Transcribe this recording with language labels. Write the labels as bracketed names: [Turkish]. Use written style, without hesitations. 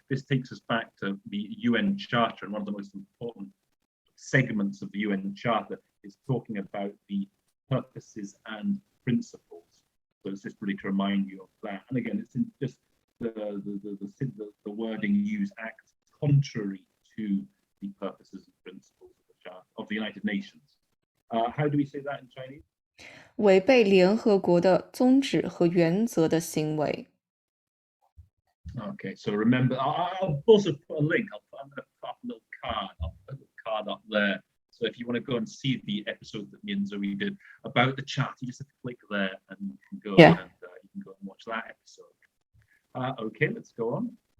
[English] This takes us back to the UN Charter, and one of the most important segments of the UN Charter is talking about the purposes and principles. So it's just really to remind you of that. And again, it's just the wording used, acts contrary to the purposes and principles of the Charter of the United Nations. How do we say that in Chinese? [Chinese] 违背联合国的宗旨和原则的行为。 [English] Okay, so remember, I'll also put a link. I'm going to put up a little card. I'll put a little card up there. So if you want to go and see the episode that me and Zoe did about the chat, you just have to click there and you can go and you can go and watch that episode. Okay, let's go on.